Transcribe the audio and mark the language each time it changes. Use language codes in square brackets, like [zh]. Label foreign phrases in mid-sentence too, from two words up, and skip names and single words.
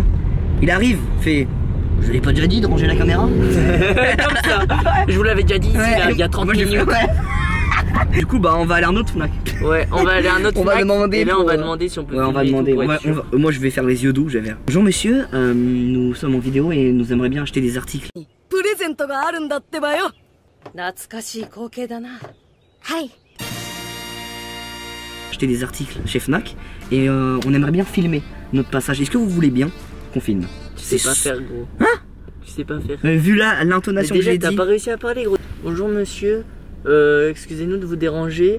[fr] Il arrive, fait je vous avais pas déjà dit de ranger la caméra? Comme ça. Je vous l'avais déjà dit ici, là, il y a 30 Moi, j'ai minutes. fait, ouais. Du coup bah on va aller à un autre Fnac. Ouais, on va aller à un autre On va Fnac, demander et là on pour, va demander si on peut Ouais on va filmer et demander. tout pour être sûr. Moi je vais faire les yeux doux, je vais faire. Bonjour monsieur, nous sommes en vidéo et nous aimerions bien acheter des articles. [ja] プレゼントがあるんだってばよ。懐かしい光景だな。はい。 [fr] Acheter des articles chez Fnac et on aimerait bien filmer notre passage. Est-ce que vous voulez bien qu'on filme? Tu sais pas faire gros. Hein? Tu sais pas faire. Vu là l'intonation que Déjà j'ai t'as dit. pas réussi à parler gros. Bonjour monsieur, excusez-nous de vous déranger.